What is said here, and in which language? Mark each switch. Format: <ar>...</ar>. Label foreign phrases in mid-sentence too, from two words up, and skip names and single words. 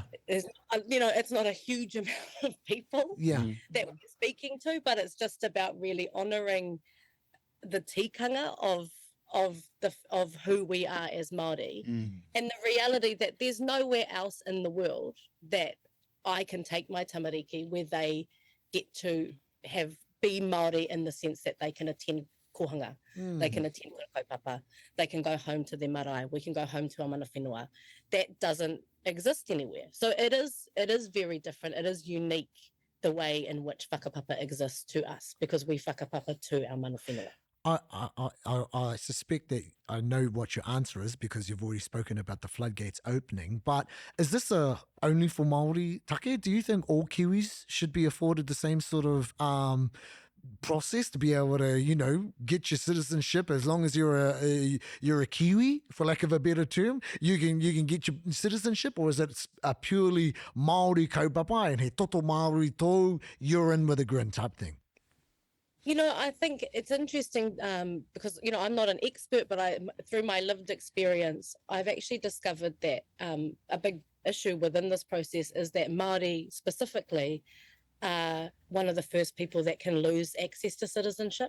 <en>It's not a huge amount of people that we're speaking to, but it's just about really honouring the tikanga of who we are as Māori, and the reality that there's nowhere else in the world that I can take my tamariki where they get to be Māori in the sense that they can attend kohanga, they can attend kaupapa, they can go home to their marae, we can go home to our</en> <mi>mana whenua.</mi> <en>That doesn't exist anywhere. So it is very different. It is unique the way in which whakapapa exists to us, because we whakapapa to our</en> <mi>mana whenua.</mi> <en>I suspect that I know what your answer is because you've already spoken about the floodgates opening, but is this only for</en> <mi>Māori take?</mi> <en>Do you think all Kiwis should be afforded the same sort of process to be able to, get your citizenship? As long as you're a Kiwi, for lack of a better term, you can get your citizenship? Or is it a purely</en> <mi>Māori kaupapa</mi> <en>and</en> <mi>he toto Māori tō,</mi> <en>you're in with a grin type thing? I think it's interesting because, I'm not an expert, but through my lived experience, I've actually discovered that a big issue within this process is that Māori specifically are one of the first people that can lose access to citizenship.</en>